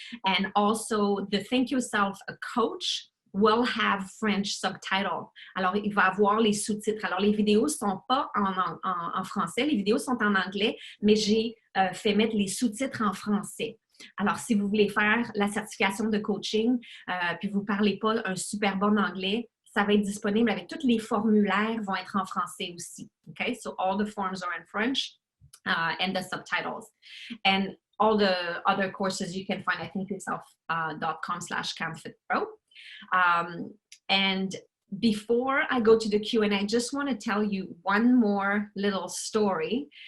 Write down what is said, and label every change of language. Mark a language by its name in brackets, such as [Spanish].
[English] And also the Think Yourself a Coach will have French subtitle. [French] Alors, il va avoir les sous-titres. Alors, les vidéos ne sont pas en français, les vidéos sont en anglais, mais j'ai fait mettre les sous-titres en français. Alors, si vous voulez faire la certification de coaching, puis vous ne parlez pas un super bon anglais, ça va être disponible avec tous les formulaires vont être en français aussi. [English] Okay, so all the forms are in French and the subtitles. And all the other courses you can find at thinkyourself.com/canfitpro. And before I go to the Q&A, I just want to tell you one more little story.